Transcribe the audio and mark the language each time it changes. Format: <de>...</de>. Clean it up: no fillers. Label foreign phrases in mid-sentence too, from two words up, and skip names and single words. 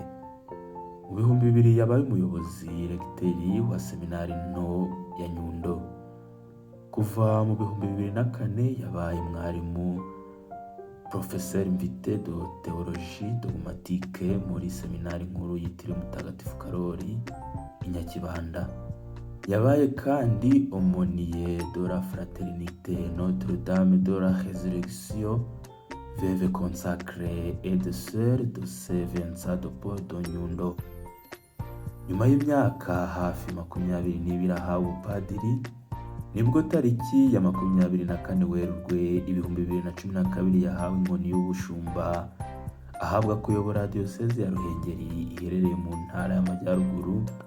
<rw>Mu 2000 yabaye umuyobozi regiteri wa seminari nto ya Nyundo. Kuva mu 2004 yabaye mwarimu</rw> <fr>Professeur invité de Théologie Dogmatique</fr> <rw>muri seminari nkuru yitiriwe Mutagatifu Karoli i Nyakibanda. Yabaye kandi</rw> <fr>aumônier de la Fraternité Notre-Dame de la Résurrection, veuve consacrée et de sœur de Saint Vincent de Paul de Nyundo.</fr> <rw>Nyuma y'imyaka hafi 22 ahawe ubupadiri, nibwo tariki ya 24 Werurwe 2012 yahawe inkoni y'ubushumba, ahabwa kuyobora Diyoseze ya Ruhengeri iherereye mu ntara y'Amajyaruguru.</rw>